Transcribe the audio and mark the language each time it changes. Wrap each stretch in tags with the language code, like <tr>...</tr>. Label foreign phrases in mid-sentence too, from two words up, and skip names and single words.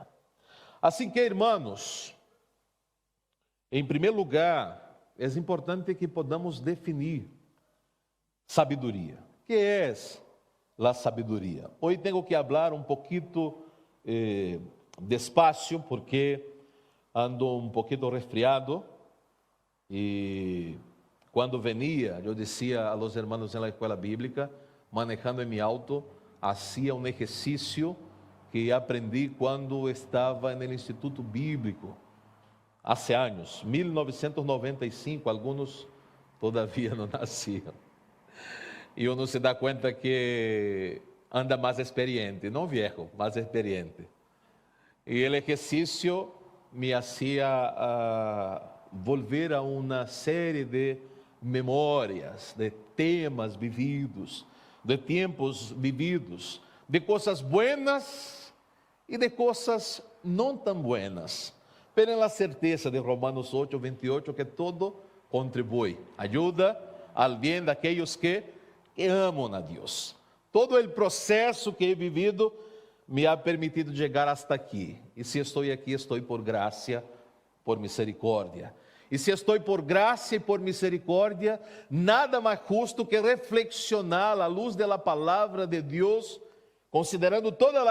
<pt>Assim que, irmãos, em primeiro lugar, é importante que podamos definir sabedoria. O que é a sabedoria? Hoje tenho que falar um pouquinho despacio, porque ando um pouquinho resfriado, e quando venia, eu dizia</pt> <es>a los hermanos</es> <pt>na escola bíblica, manejando em</pt> <es>mi auto,</es> <pt>hacía um exercício que aprendi quando estava no Instituto Bíblico, há anos, 1995, alguns todavia não nasciam. E uno se dá conta que anda mais experiente, não viejo, mais experiente. E o exercício</pt> <es>me hacía volver</es> <pt>a uma série de memórias, de temas vividos, de tempos vividos, de coisas buenas e de coisas não tão buenas.</pt> <es>Pero en la certeza de Romanos 8, 28, que todo</es> <pt>contribui, ajuda</pt> <es>al bien</es> <pt>de aqueles que amam a Deus. Todo o processo que</pt> <es>he vivido me ha permitido</es> <pt>chegar hasta aqui. E se estou aqui, estou por graça, por misericórdia. E se estou por graça e por misericórdia, nada mais justo que reflexionar à luz da palavra de Deus, considerando toda</pt>